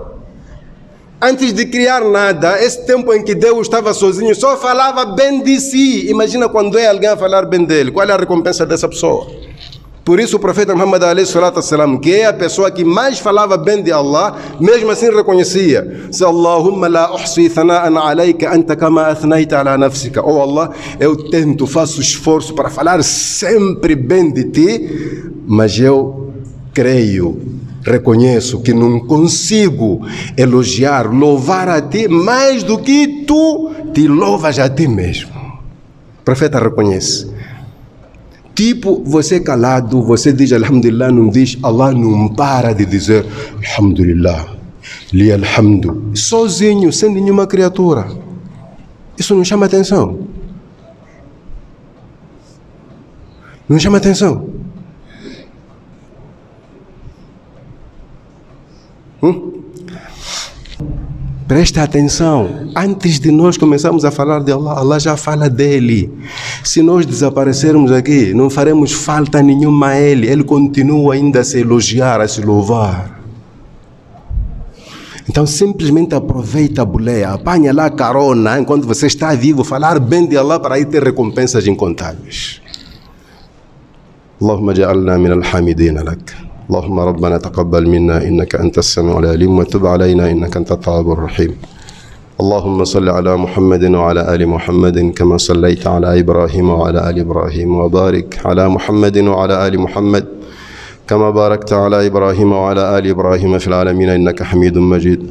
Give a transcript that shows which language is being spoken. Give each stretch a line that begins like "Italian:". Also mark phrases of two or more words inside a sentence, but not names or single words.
Portuguese: Antes de criar nada, esse tempo em que Deus estava sozinho, só falava bem de si. Imagina quando é alguém a falar bem dele. Qual é a recompensa dessa pessoa? Por isso o profeta Muhammad a.s., que é a pessoa que mais falava bem de Allah, mesmo assim reconhecia: se
Arabic: اللهم لا أحصي ثناء عليك أنت كما أثنيت على نفسك.
Portuguese: Oh Allah, eu tento, faço esforço para falar sempre bem de ti, mas eu creio, reconheço que não consigo elogiar, louvar a ti mais do que tu te louvas a ti mesmo. O profeta reconhece. Tipo, você calado, você diz Alhamdulillah, não diz, Allah não para de dizer Alhamdulillah,
Arabic: لي الحمد,
Portuguese: sozinho, sem nenhuma criatura. Isso não chama atenção? Não chama atenção? Presta atenção, antes de nós começarmos a falar de Allah, Allah já fala dele. Se nós desaparecermos aqui, não faremos falta nenhuma a ele. Ele continua ainda a se elogiar, a se louvar. Então simplesmente aproveita a boleia, apanha lá a carona, enquanto você está vivo, falar bem de Allah para aí ter recompensas incontáveis.
Arabic: اللهم اجعلنا من الحامدين لك. اللهم ربنا تقبل منا إنك أنت السميع العليم وتب علينا إنك أنت التواب الرحيم. اللهم صل على محمد وعلى آل محمد كما صليت على إبراهيم وعلى آل إبراهيم وبارك على محمد وعلى آل محمد كما باركت على إبراهيم وعلى آل إبراهيم في العالمين إنك حميد مجيد.